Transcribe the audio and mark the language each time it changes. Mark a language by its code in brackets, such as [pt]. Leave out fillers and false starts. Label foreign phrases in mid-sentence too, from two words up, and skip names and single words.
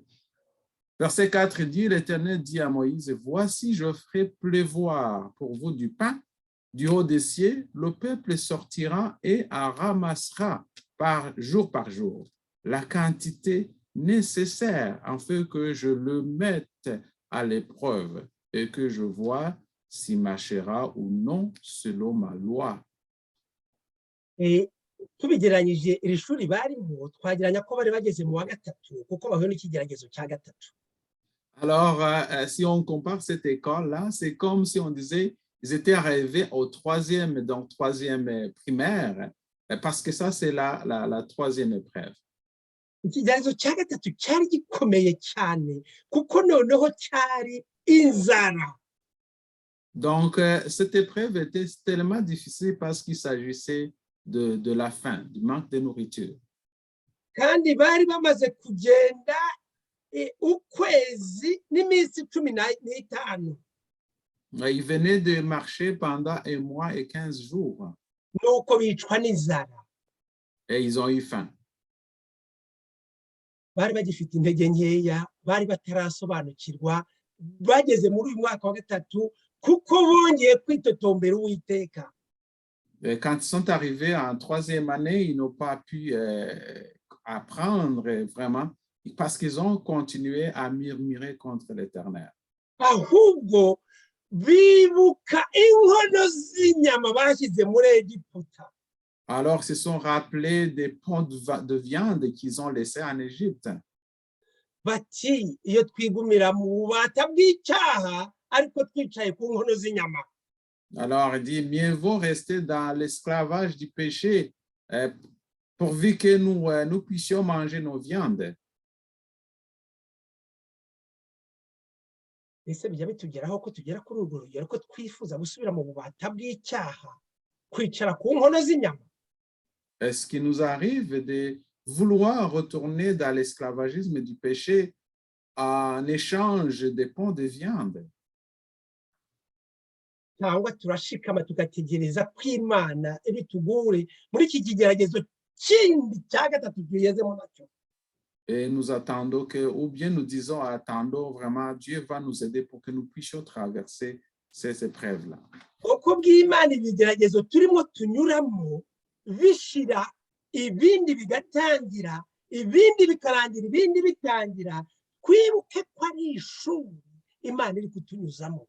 [fr] Verset 4 dit, l'Éternel dit à Moïse, voici, je ferai pleuvoir pour vous du pain du haut des cieux, le peuple sortira et en ramassera par jour la quantité nécessaire afin que je le mette à l'épreuve et que je vois s'il marchera ou non selon ma loi. [rw] tubigeranyije iri shuri barimo twageranya ko bari bageze mu wa gatatu kuko bahuye n'ikigeragezo cya gatatu. [fr] Alors, si on compare cette école-là, c'est comme si on disait ils étaient arrivés au troisième primaire, parce que ça, c'est la troisième épreuve. [rw] Ikigeragezo cya gatatu cyari gikomeye cyane kuko noneho cyari inzara. [fr] Donc, cette épreuve était tellement difficile parce qu'il s'agissait de la faim, du manque de nourriture. [rw] Kandi bari bamaze kugenda ukwezi n'iminsi 15. [fr] Ils venaient de marcher pendant 1 mois et 15 jours. [rw] Nuko bicwa n'inzara. [fr] Et ils ont eu faim. [rw] Bari bagifite intege nkeya, bari batarasobanukirwa, bageze muri uyu mwaka wa gatatu kuko bongeye kwitotombera Uwiteka. [fr] Quand ils sont arrivés en 3e année, ils n'ont pas pu apprendre vraiment parce qu'ils ont continué à murmurer contre l'Éternel. [rw] Ahubwo bibuka inkono z'inyama bashyize muri Egiputa. [fr] Alors, ils se sont rappelés des pots de viande qu'ils ont laissés en Égypte. [rw] Bati iyo twigumira mu bubata bw'icyaha ariko twicaye ku nkono z'inyama. [fr] Alors, il dit, mieux vaut rester dans l'esclavage du péché pourvu que nous puissions manger nos viandes. [rw] Ese bijya bitugeraho ko tugera kuri urwo rugero ko twifuza gusubira mu bubata bw'icyaha kwicara ku nkono z'inyama? [fr] Est-ce qu'il nous arrive de vouloir retourner dans l'esclavagisme du péché en échange des pots de viande? [rw] Cyangwa turashikama tugategereza ko Imana ibitugure muri iki kigeragezo kindi cya gatatu tugezemo nacyo? [fr] Et nous attendons que, ou bien nous disons, attendons vraiment, Dieu va nous aider pour que nous puissions traverser ces épreuves-là. [rw] Uko bw'Imana ibigeragezo turimo tunyuramo bishira ibindi bigatangira, ibindi bikarangira, ibindi bitangira, twibuke ko ari ishuri Imana iri kutunyuzamo.